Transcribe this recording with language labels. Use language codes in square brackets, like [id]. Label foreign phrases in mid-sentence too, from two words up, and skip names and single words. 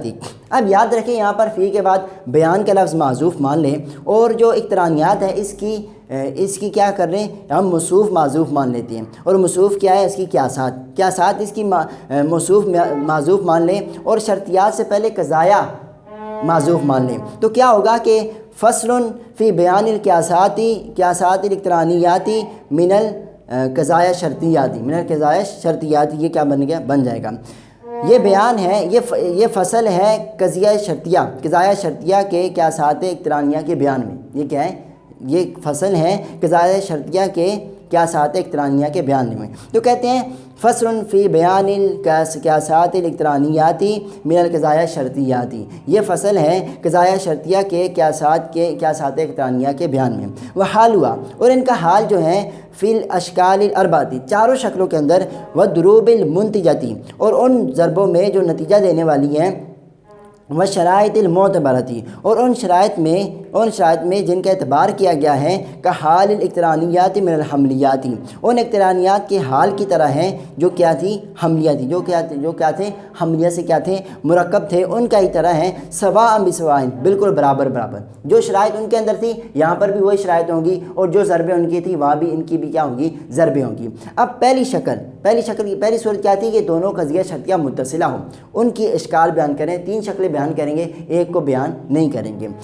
[ur] اب یاد رکھیں یہاں پر فی کے بعد بیان کا لفظ معذوف مان لیں، اور جو اقترانیات ہے اس کی کیا کر رہے ہیں؟ ہم موصوف معذوف مان لیتے ہیں، اور موصوف کیا ہے؟ اس کی قیاسات اس کی موصوف معذوف مان لیں، اور شرطیات سے پہلے قضایا معذوف مان لیں۔ تو کیا ہوگا کہ [ar] فصل فی بیان قیاسات الاقترانیات من القضایا شرطیات، [ur] یہ کیا بن جائے گا؟ یہ بیان ہے، یہ فصل ہے قضیہ شرطیہ کے قیاسات اقترانیہ کے بیان میں۔ یہ کیا ہے؟ یہ فصل ہے قضیہ شرطیہ کے قیاسات اقترانیہ کے بیان میں۔ تو کہتے ہیں [ar] فصل فی بیان القیاسات الاقترانیات من القضایا شرطیات، [ur] یہ فصل ہے قضایا شرطیہ کے قیاسات اقترانیہ کے بیان میں۔ وحال ہوا، اور ان کا حال جو ہے [ar] فی الاشکال الاربعۃ، [ur] 4 شکلوں کے اندر، [ar] والضروب المنتجۃ، [ur] اور ان ضربوں میں جو نتیجہ دینے والی ہیں، [ar] والشرائط المعتبرۃ، [ur] اور ان شرائط میں ان شرائط میں جن کا اعتبار کیا گیا ہے کہ [ar] حال الاقترانیات من الحملیاتی، [ur] ان اقترانیات کے حال کی طرح ہیں جو کیا تھی، حملیہ تھی، جو کیا تھے، حملیہ سے کیا تھے، مرکب تھے، ان کا ہی طرح ہیں، [ar] سواء بسواء، [ur] بالکل برابر برابر، جو شرائط ان کے اندر تھی یہاں پر بھی وہی شرائط ہوں گی، اور جو ضربیں ان کی تھی وہاں بھی ان کی بھی کیا ہوگی، ضربیں ہوں گی۔ اب پہلی صورت کیا تھی کہ دونوں قضیہ شرطیہ متصلہ ہوں، ان کی اشکال بیان کریں، 3 شکلیں بیان کریں گے، ایک کو بیان نہیں کریں گے۔